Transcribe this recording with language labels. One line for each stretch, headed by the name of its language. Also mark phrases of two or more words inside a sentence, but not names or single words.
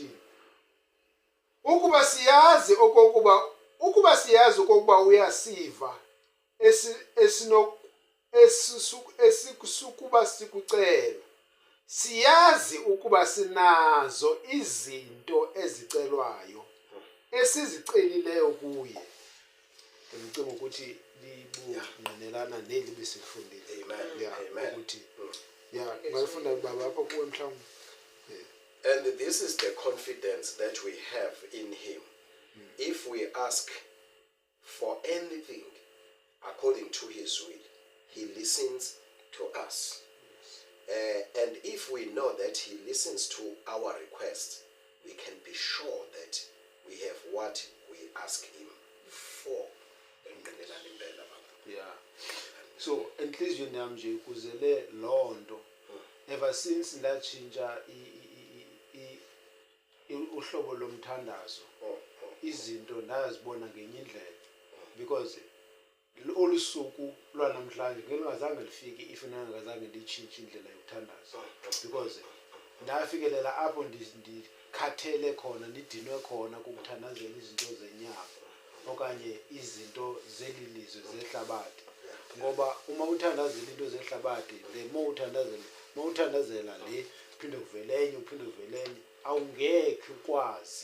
Xhosa: Ukuba siyazi okokuba uyasiva esikusukuba sikucela, siyazi ukuba sinazo izinto ezicelwayo esizicelileyo kuye.
Zulu: Ngicela ukuthi libungqinelana neli besilifundile.
Xhosa: Amen. Yeah, Amen. ukuthi yeah, ngayifunda baba apha kuwe mhlawumbe.
English: And this is the confidence that we have in him. If we ask for anything according to his will, he listens to us. And if we know that he listens to our requests, we can be sure that we have what we ask him for. Yeah.
Xhosa: So enhliziyweni yami nje kuzele lonto
English: ever since
Xhosa: ndatshintsha uhlobo lomthandazo izinto ndazibona ngenye indlela because olusuku lwanamhlanje ngingazange lifike if ngingazange nditshintshe indlela yokuthandaza because ndafikelela apho ndikhathele khona ndidinwe khona kukuthandazela izinto zenyama okanye izinto zelilizwe zehlabathi ngoba uma uthandazela into zehlabathi le uthandazela le uphinde kuvelenye awungekho ukwazi.